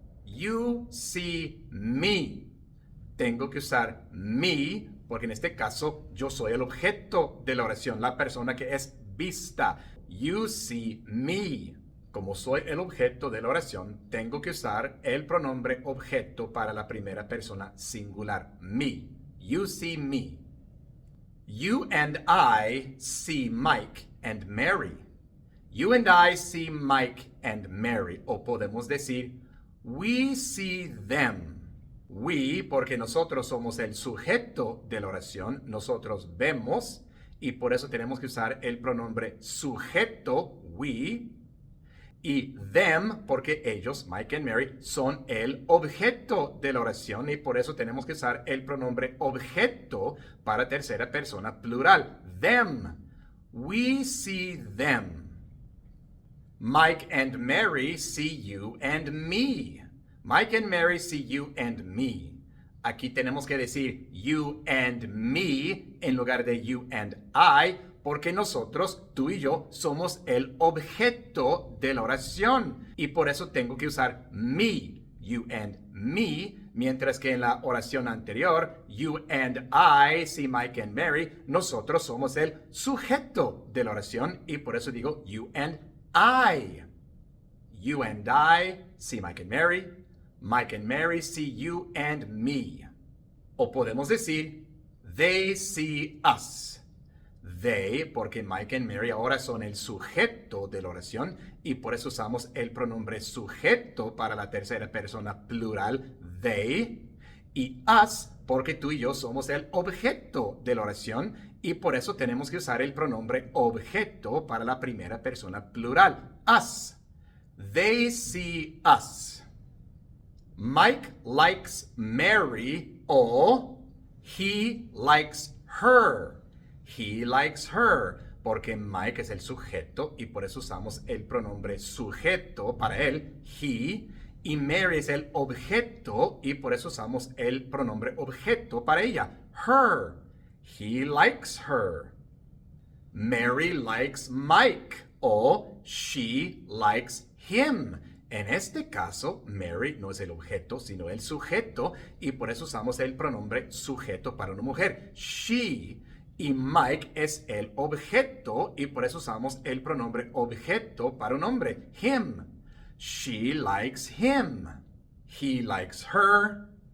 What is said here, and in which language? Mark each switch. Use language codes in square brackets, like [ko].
[en] You see me. [es] Tengo que usar me porque en este caso yo soy el objeto de la oración, la persona que es vista. [en] You see me. [es] Como soy el objeto de la oración, tengo que usar el pronombre objeto para la primera persona singular, me. [en] You see me. You and I see Mike and Mary. You and I see Mike and Mary. [es] O podemos decir, [en] we see them. [es] We, porque nosotros somos el sujeto de la oración, nosotros vemos, y por eso tenemos que usar el pronombre sujeto, we, y them, porque ellos, Mike and Mary, son el objeto de la oración, y por eso tenemos que usar el pronombre objeto para tercera persona plural, them. [en] We see them. Mike and Mary see you and me. Mike and Mary see you and me. [es] Aquí tenemos que decir [en] you and me [es] en lugar de [en] you and I, [es] porque nosotros, tú y yo, somos el objeto de la oración. Y por eso tengo que usar me, [en] you and me, [es] mientras que en la oración anterior, [en] you and I see Mike and Mary, [es] nosotros somos el sujeto de la oración y por eso digo you and I. [en] You and I see Mike and Mary. Mike and Mary see you and me. [es] O podemos decir, [en] they see us. [es] They, porque Mike and Mary ahora son el sujeto de la oración y por eso usamos el pronombre sujeto para la tercera persona plural, they. Y us, porque tú y yo somos el objeto de la oración y por eso tenemos que usar el pronombre objeto para la primera persona plural, us. [en] They see us. Mike likes Mary o he likes her. [es] He likes her, porque Mike es el sujeto y por eso usamos el pronombre sujeto para él, he, y Mary es el objeto y por eso usamos el pronombre objeto para ella, her. [en] He likes her. Mary likes Mike o she likes him. [es] En este caso, Mary no es el objeto, sino el sujeto, y por eso usamos el pronombre sujeto para una mujer, she, y Mike es el objeto, y por eso usamos el pronombre objeto para un hombre, him. [en] She likes him. He likes her.